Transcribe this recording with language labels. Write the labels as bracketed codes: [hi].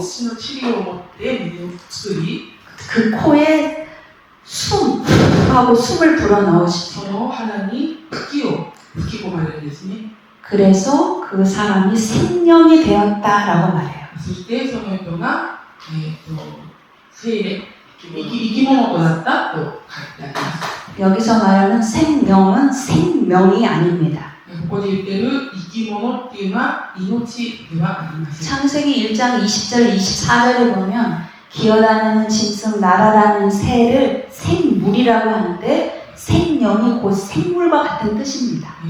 [ja] 土の塵を持って水を作り、 [ko] 그 코에 숨하고 숨을 불어넣으시고 [ja] その鼻に息を吹き込まれるんですね。 [ko] 그래서 그 사람이 생명이 되었다라고 말해요. [ja] そしてその人が、生霊、生き物となったと書いてあります。 [ko] 여기서 말하는 생명은 생명이 아닙니다. [ja] ここで言ってる生き物っていうのは命ではありません。 [ko] 창세기 1장 20절 24절에 보면 기어다니는 짐승 날아다니는 새를 생물이라고 하는데 생명이 곧 생물과 같은 뜻입니다.